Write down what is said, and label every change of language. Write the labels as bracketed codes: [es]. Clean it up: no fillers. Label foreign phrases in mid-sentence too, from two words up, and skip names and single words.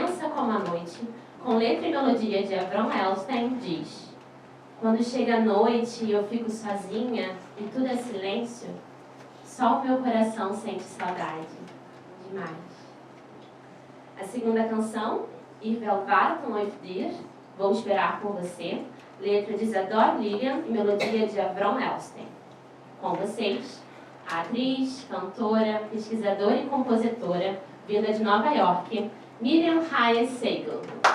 [pt] como a Noite, com letra e melodia de Avram Elstein, diz: quando chega a noite e eu fico sozinha e tudo é silêncio, só o meu coração sente saudade. Demais. A segunda canção, Ich will warten auf dir, Vou Esperar por Você, letra de Isadora Lilian e melodia de Avram Elstein. Com vocês, a atriz, cantora, pesquisadora e compositora, vinda de Nova York, Miriam Hayes Segal.